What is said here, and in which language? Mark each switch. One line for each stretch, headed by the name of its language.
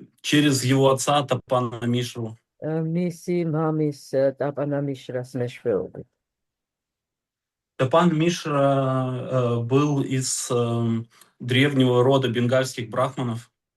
Russian: Через его отца Тапана Мишру.
Georgian: მისი მამის ტაპანა მიშრას მეშვეობით.
Russian: Тапан Мишра был из древнего рода бенгальских брахманов.